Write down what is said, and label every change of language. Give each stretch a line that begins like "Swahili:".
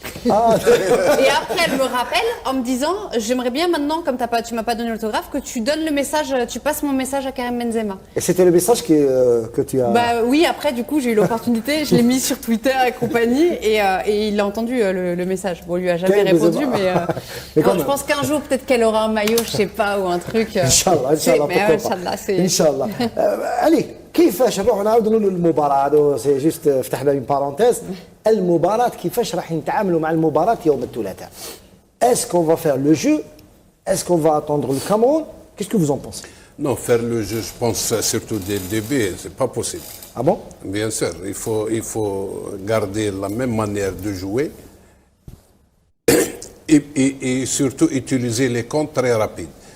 French: Et après, elle me rappelle en me disant, j'aimerais bien maintenant, comme tu m'as pas donné l'autographe, que tu donnes le message, tu passes mon message à Karim Benzema. Et c'était le message que tu as... Oui, après, du coup, j'ai eu l'opportunité, je l'ai mis sur Twitter et compagnie, et il a entendu le message. Bon, lui a jamais répondu, mais je pense qu'un jour, peut-être qu'elle aura un maillot, je sais pas, ou un truc. Inch'Allah, Inch'Allah.
Arabic: Allez, كيفاش نروح نعاودوا للمباراة هذا سي جوست فتحنا اون بارونتيز المباراة كيفاش راح نتعاملوا مع المباراة يوم الثلاثاء Est-ce qu'on va faire le jeu?
French: Est-ce qu'on va attendre le Cameroun? Qu'est-ce que vous en pensez? Non, faire le jeu, je pense surtout dès le début, c'est pas possible. Ah bon? Bien sûr, il faut garder la même manière de jouer et surtout utiliser les comptes très rapides.